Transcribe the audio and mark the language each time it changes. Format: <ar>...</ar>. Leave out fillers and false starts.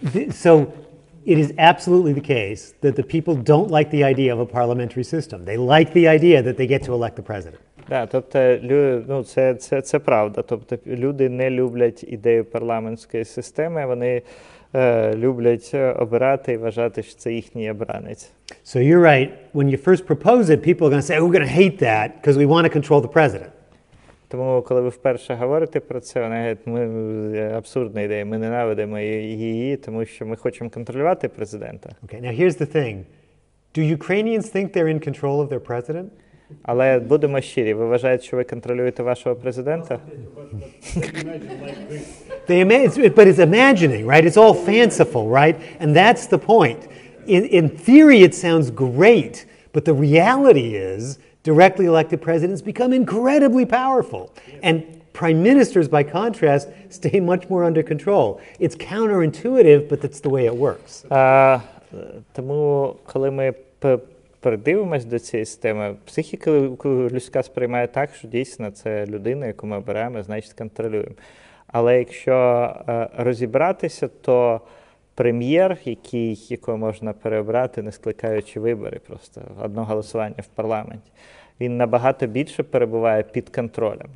<en>So it is absolutely the case that the people don't like the idea of a parliamentary system. They like the idea that they get to elect the president.</en> <uk>Да, тобто, це правда. Тобто, люди не люблять ідею парламентської системи, вони люблять обирати і вважати, що це їхній обранець.</uk> <en>So you're right. When you first propose it, people are going to say, oh, we're going to hate that because we want to control the president.</en> <uk>Тому, коли ви вперше говорите про це, вони говорять, абсурдна ідея, ми ненавидимо її, тому що ми хочемо контролювати президента.</uk> <en>Okay, now here's the thing. Do Ukrainians think they're in control of their president?</en> <uk>Але будемо щирі, ви вважаєте, що ви контролюєте вашого президента?</uk> <en>But it's imagining, right? It's all fanciful, right? And that's the point. In theory, it sounds great, but the reality is directly elected presidents become incredibly powerful. And prime ministers, by contrast, stay much more under control. It's counterintuitive, but that's the way it works.</en> <uk>Тому, коли ми придивимось до цієї системи, психіка людська сприймає так, що дійсно це людина, яку ми обираємо, значить контролюємо. Але якщо розібратися, то прем'єр, якого можна переобрати, не скликаючи вибори, просто одне голосування в парламенті, він набагато більше перебуває під контролем.</uk>